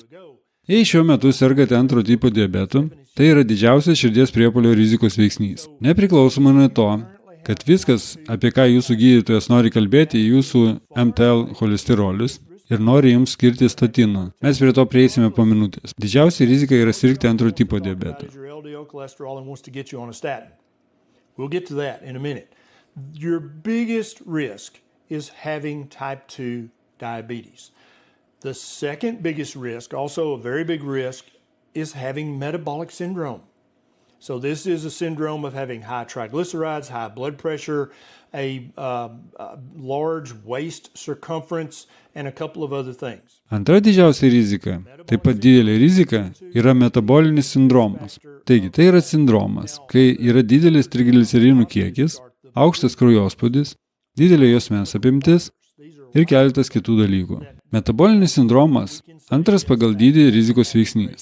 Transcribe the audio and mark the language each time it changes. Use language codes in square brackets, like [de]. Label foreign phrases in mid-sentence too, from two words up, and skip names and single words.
[lt] Jei šiuo metu sergate antro tipo diabetu, tai yra didžiausias širdies priepuolio rizikos veiksnys. Nepriklausomai nuo to, kad viskas, apie ką jūsų gydytojas nori kalbėti, jūsų MTL cholesterolius ir nori jums skirti statinų. Mes prie to prieisime po minutės. Didžiausia rizika yra sirgti antro tipo diabetu. [en] We'll get to that in a minute. Your biggest risk is having type 2 diabetes. The second biggest risk, also a very big risk, is having metabolic syndrome. So this is a syndrome of having high triglycerides, high blood pressure, a large waist circumference, and a couple of other things. [lt] Antra didžiausia rizika, taip pat didelė rizika, yra metabolinis sindromas. Taigi, tai yra sindromas, kai yra didelis triglicerinų kiekis, aukštas kraujospūdis, didelė juosmens apimtis ir keletas kitų dalykų. Metabolinis sindromas – antras pagal dydį rizikos veiksnys.